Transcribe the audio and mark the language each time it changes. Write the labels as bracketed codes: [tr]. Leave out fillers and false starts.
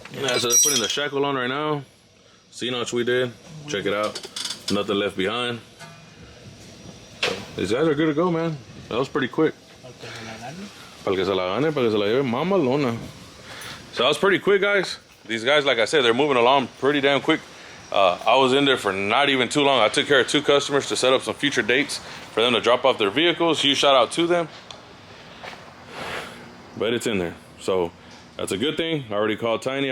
[en] Yeah, so they're putting the shackle on right now. C-notch we did. Check it out. Nothing left behind. So these guys are good to go, man. That was pretty quick. [es] Para que se la gane, para que se la lleve mamalona. [en] So that was pretty quick, guys. These guys, like I said, they're moving along pretty damn quick. I was in there for not even too long. I took care of 2 customers to set up some future dates for them to drop off their vehicles. Huge shout out to them. But it's in there. So that's a good thing. I already called Tiny.